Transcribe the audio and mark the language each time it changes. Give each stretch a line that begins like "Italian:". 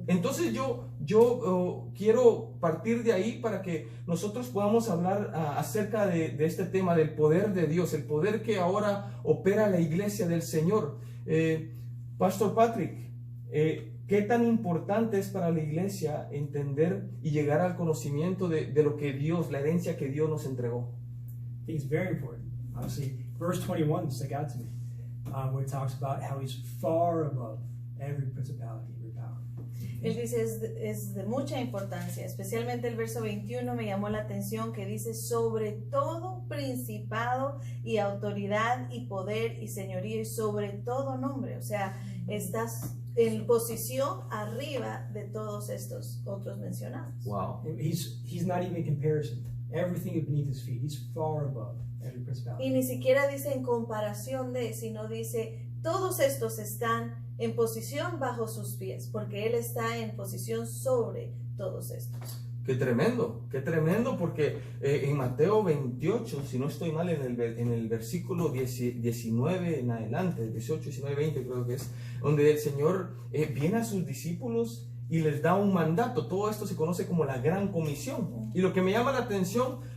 Spanish: Entonces yo quiero partir de ahí para que nosotros podamos hablar acerca de este tema del poder de Dios, el poder que ahora opera la iglesia del Señor. Pastor Patrick, ¿qué tan importante es para la iglesia entender y llegar al conocimiento de lo que Dios, la herencia que Dios nos entregó?
English: I think it's very important. Obviously, verse 21 stuck out to me, where it talks about how he's far above every principality, every power.
Spanish: Él dice es de mucha importancia, especialmente el verso 21 me llamó la atención, que dice sobre todo principado y autoridad y poder y señorío y sobre todo nombre. O sea, estás en posición arriba de todos estos otros mencionados. Wow.
English: He's not even in comparison. Everything is beneath his feet. He's far above every principality.
Spanish: Y ni siquiera dice en comparación de, sino dice todos estos están en posición bajo sus pies, porque Él está en posición sobre todos estos. Qué tremendo, porque en Mateo 28, si no estoy mal, en el versículo 19 en adelante, 18, 19, 20 creo que es, donde el Señor viene a sus discípulos y les da un mandato. Todo esto se conoce como la Gran Comisión. Y lo que me llama la atención,